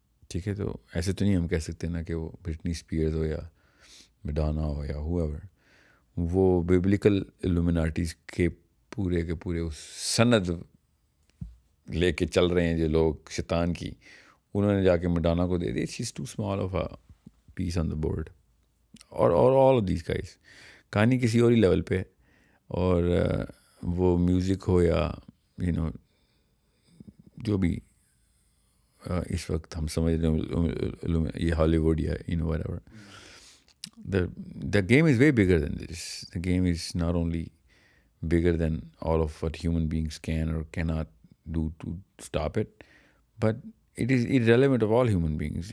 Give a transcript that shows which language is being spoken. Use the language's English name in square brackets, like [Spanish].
[Urdu] ٹھیک ہے، تو ایسے تو نہیں ہم کہہ سکتے نا کہ وہ برٹنی اسپیئرز ہو یا میڈانا ہو یا ہوایور، وہ بیبلیکل الومناٹیز کے پورے اس سند لے کے چل رہے ہیں جو لوگ شیطان کی، انہوں نے جا کے میڈانا کو دے دی. [English] It's too small of a piece on the board. [Urdu] اور [English] all of these guys [Urdu] کہانی کسی اور ہی لیول پہ ہے، اور وہ میوزک ہو یا جو بھی اس وقت ہم سمجھ رہے ہیں یہ ہالی ووڈ یا whatever. [English] The game is way bigger than this. The game is not only bigger than all of what human beings can or cannot do to stop it, but it is irrelevant of all human beings.